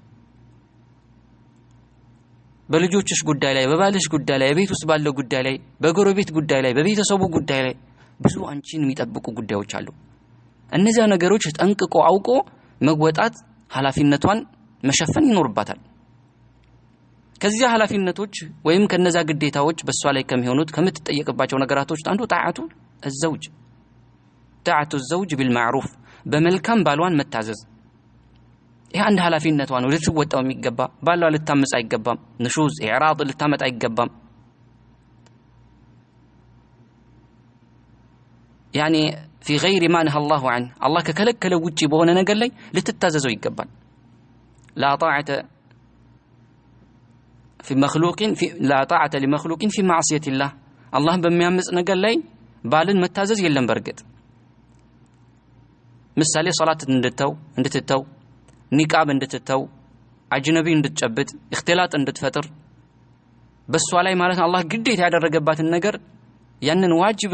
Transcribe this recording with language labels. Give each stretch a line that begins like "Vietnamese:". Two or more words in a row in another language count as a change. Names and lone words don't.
Amharic: በልጆችሽ ጉዳይ ላይ፣ በባልሽ ጉዳይ ላይ፣ በቤት ውስጥ ባለው ጉዳይ ላይ፣ በጎረቤት ጉዳይ ላይ፣ በቤተሰቡ ጉዳይ ላይ ብዙ አንቺን የሚጠብቁ ጉዳዮች አሉ። እነዚያ ነገሮች ጠንቅቆ አውቆ መወጣት ኃላፊነቷን መሸፈን ይኖርባታል። ከዚያ ኃላፊነቶች ወይም ከነዛ ግዴታዎች በሷ ላይ ከሚሆኑት ከምትጠየቅባቸው ነገራቶች አንዱ
Arabic: طاعة الزوج طاعة الزوج بالمعروف
Amharic: በመልካም ባሏን መታዘዝ ይሄ አንድ ኃላፊነቷ ነው ልትወጣው የሚገባ ባሏ ልታመጽ አይገባም
Arabic: نشوز إعراض
Amharic: ልታመጣ አይገባም
Arabic: يعني في غير ما نهى الله عنه الله ككلكله
Amharic: ውጪ በሆነ ነገር ላይ ልትታዘዘው ይገባል
Arabic: لا طاعة في مخلوق لا طاعة لمخلوق في معصية الله
Amharic: الله በሚያምጽ ነገር ላይ ባልን መታዘዝ የለም በርግጥ ምሳሌ ሶላት እንድትተው ኒቃብ እንድትተው አጅነቢ እንድትጨብጥ اختلاط እንድትፈጥር በሷ ላይ ማለት አላህ ግዴታ ያደረገባትን ነገር ያንን ዋጅብ